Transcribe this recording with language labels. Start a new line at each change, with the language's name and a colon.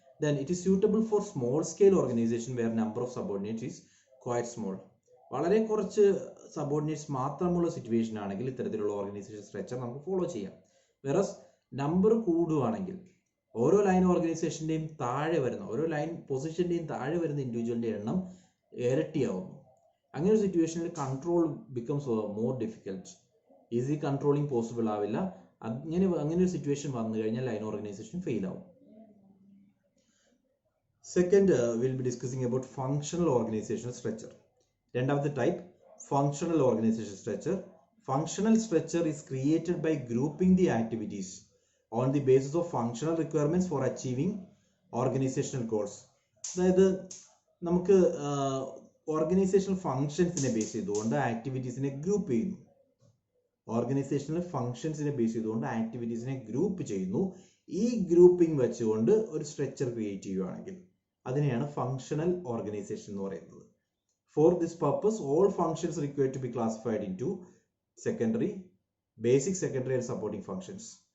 English: Then it is suitable for small scale organization where number of subordinates is quite small.
Malayalam: വളരെ കുറച്ച് subordinates മാത്രമുള്ള situation ആണെങ്കിൽ ഇത്തരത്തിലുള്ള organisation structure നമുക്ക് follow ചെയ്യാം. വേറസ് നമ്പർ കൂടുവാണെങ്കിൽ ഓരോ ലൈൻ ഓർഗനൈസേഷന്റെയും താഴെ വരുന്ന ഓരോ ലൈൻ പൊസിഷന്റെയും താഴെ വരുന്ന ഇൻഡിവിജ്വലിന്റെ എണ്ണം ഇരട്ടിയാവുന്നു. അങ്ങനെ ഒരു സിറ്റുവേഷനിൽ
English: Control becomes more difficult.
Malayalam: Easy controlling possible ആവില്ല. അങ്ങനെ ഒരു സിറ്റുവേഷൻ വന്നു കഴിഞ്ഞാൽ ലൈൻ ഓർഗനൈസേഷൻ ഫെയിൽ ആവും.
English: Second, we'll be discussing about functional organizational structure.
Malayalam: രണ്ടാമത്തെ
English: type, functional organization structure. Functional structure is created by grouping the activities on the basis of functional requirements for achieving organizational goals.
Malayalam: അതായത് നമുക്ക് organisational ഫങ്ഷൻസിനെ base ചെയ്തുകൊണ്ട് ആക്ടിവിറ്റീസിനെ group ചെയ്യുന്നു. Organisational ഫങ്ഷൻസിനെ base ചെയ്തുകൊണ്ട് ആക്ടിവിറ്റീസിനെ group ചെയ്യുന്നു. ഈ grouping വെച്ചുകൊണ്ട് ഒരു സ്ട്രക്ചർ ക്രിയേറ്റ് ചെയ്യുകയാണെങ്കിൽ അതിനെയാണ് ഫങ്ഷണൽ ഓർഗനൈസേഷൻ എന്ന് പറയുന്നത്.
English: For this purpose all functions required to be classified into secondary, basic, secondary and supporting functions.